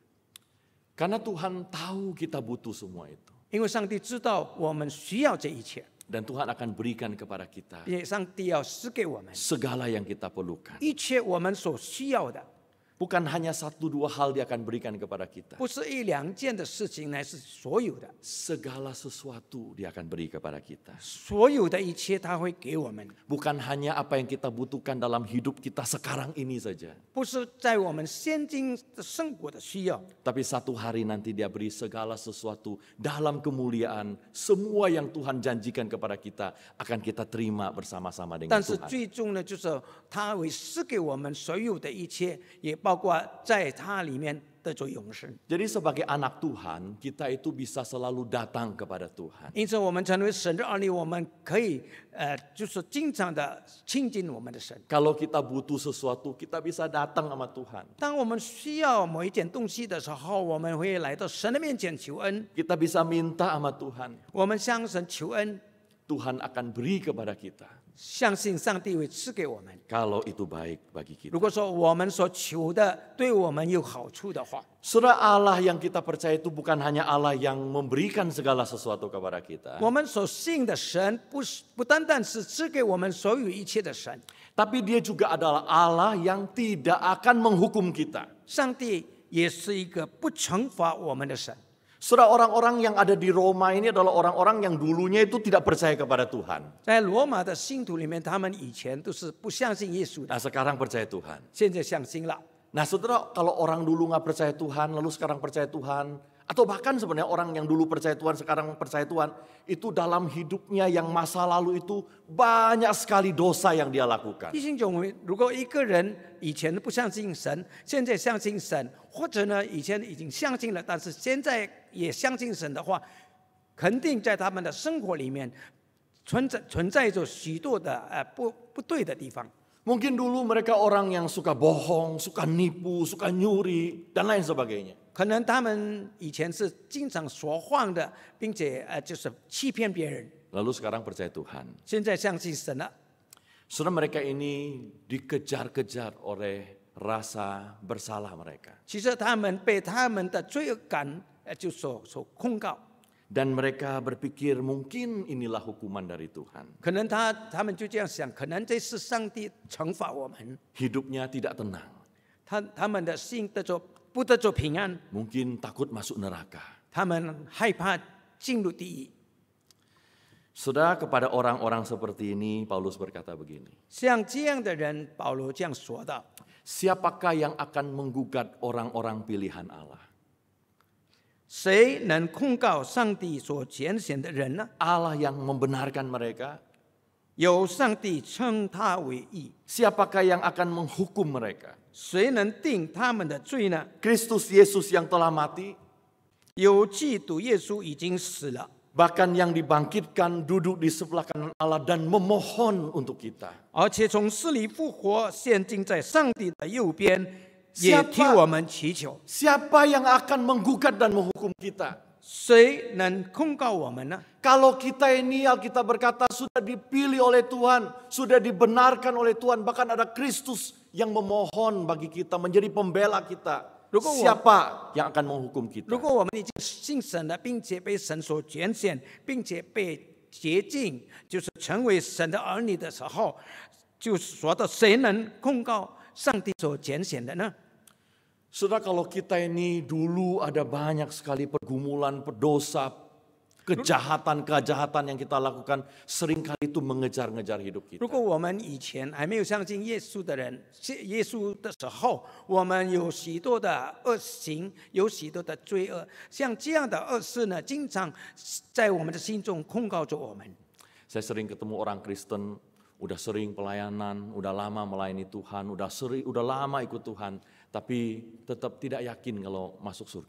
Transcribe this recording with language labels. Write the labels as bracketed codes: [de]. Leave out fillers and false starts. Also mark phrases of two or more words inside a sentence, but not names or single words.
[id] Karena Tuhan tahu kita butuh semua itu. [zh] 因为上帝知道我们需要这一切， [id] Dan Tuhan akan berikan kepada kita [zh] 并且上帝要赐给我们 [id] segala yang kita perlukan. [zh] 一切我们所需要的， [id] Bukan hanya satu dua hal dia akan berikan kepada kita. [zh] 不是一两件的事情，乃是所有的， [id] Segala sesuatu dia akan beri kepada kita. [zh] 所有的一切他会给我们， [id] Bukan hanya apa yang kita butuhkan dalam hidup kita sekarang ini saja. [zh] 不是在我们现今的生活的需要， [id] Tapi satu hari nanti dia beri segala sesuatu dalam kemuliaan. Semua yang Tuhan janjikan kepada kita akan kita terima bersama-sama dengan [zh] 但是 [id] Tuhan. [zh] 最终呢，就是他会赐给我们所有的一切，也包括在他里面得着永生。 [id] Jadi sebagai anak Tuhan, kita itu bisa selalu datang kepada Tuhan. [zh] 因此，我们成为神的儿女，我们可以就是经常的亲近我们的神。 [id] Kalau kita butuh sesuatu, kita bisa datang sama Tuhan. [zh] 当我们需要某一件东西的时候，我们会来到神的面前求恩， [id] Kita bisa minta sama Tuhan. [zh] 我们向神求恩， [id] Tuhan akan beri kepada kita. [zh] 相信上帝会赐给我们。 [id] Kalau itu baik bagi kita. [zh] 如果说我们所求的对我们有好处的话， [id] Saudara, Allah yang kita percaya itu bukan hanya Allah yang memberikan segala sesuatu kepada kita. [zh] 我们所信的神不单单是赐给我们所有一切的神， [id] Tapi dia juga adalah Allah yang tidak akan menghukum kita. [zh] 上帝也是一个不惩罚我们的神。 [id] Saudara, orang-orang yang ada di Roma ini adalah orang-orang yang dulunya itu tidak percaya kepada Tuhan. [zh] 在罗马的信徒里面，他们以前都是不相信耶稣的， [id] Nah, sekarang percaya Tuhan. [zh] 现在相信了。 [id] Nah, saudara, kalau orang dulu nggak percaya Tuhan, lalu sekarang percaya Tuhan, atau bahkan sebenarnya orang yang dulu percaya Tuhan, sekarang percaya Tuhan, itu dalam hidupnya yang masa lalu itu banyak sekali dosa yang dia lakukan. [zh] 弟兄姐妹，如果一个人以前不相信神，现在相信神，或者呢以前已经相信了，但是现在也相信神的话，肯定在他们的生活里面存在着许多的不对的地方。 [id] Mungkin dulu mereka orang yang suka bohong, suka nipu, suka nyuri, dan lain sebagainya. [zh] 可能他们以前是经常说谎的，并且就是欺骗别人， [id] Lalu sekarang percaya Tuhan. [zh] 现在相信神了。 [id] Saudara, mereka ini dikejar-kejar oleh rasa bersalah mereka. [zh] 其实他们被他们的罪恶感就所控告， [id] Dan mereka berpikir mungkin inilah hukuman dari Tuhan. [zh] 可能他们就这样想，可能这是上帝惩罚我们， [id] Hidupnya tidak tenang. [zh] 他们的心不得着平安， [id] Mungkin takut masuk neraka. [zh] 他们害怕进入地狱。 [id] Saudara, kepada orang-orang seperti ini Paulus berkata begini. [zh] 像这样的人，保罗这样说道： [id] Siapakah yang akan menggugat orang-orang pilihan Allah? [zh] 谁能控告上帝所拣选的人呢？ [id] Allah yang membenarkan mereka? [zh] 有上帝称他为义， [id] Siapakah yang akan menghukum mereka? [zh] 谁能定他们的罪呢？ [id] Kristus Yesus yang telah mati? [zh] 有基督耶稣已经死了， [id] bahkan yang dibangkitkan duduk di sebelah kanan Allah dan memohon untuk kita. [zh] 而且从死里复活，现今在上帝的右边，也替我们祈求。 [id] Siapa yang akan menggugat dan menghukum kita? [zh] 谁能控告我们呢？ [id] Kalau kita ini, Alkitab berkata, sudah dipilih oleh Tuhan, sudah dibenarkan oleh Tuhan, bahkan ada Kristus yang memohon bagi kita, menjadi pembela kita. Siapa yang akan menghukum kita? [zh] 如果我们已经信神了，并且被神所拣选，并且被洁净，就是成为神的儿女的时候，就说到谁能控告上帝所拣选的呢？ [id] Saudara, kalau kita ini dulu ada banyak sekali pergumulan, dosa, kejahatan yang kita lakukan, seringkali itu mengejar-ngejar hidup kita. [zh] 如果我们以前还没有相信耶稣的人，耶稣的时候，我们有许多的恶行，有许多的罪恶，像这样的恶事呢，经常在我们的心中控告着我们。 [id] Saya sering ketemu orang Kristen, udah sering pelayanan, udah lama melayani Tuhan, udah lama ikut Tuhan, tapi tetap tidak yakin kalau masuk surga.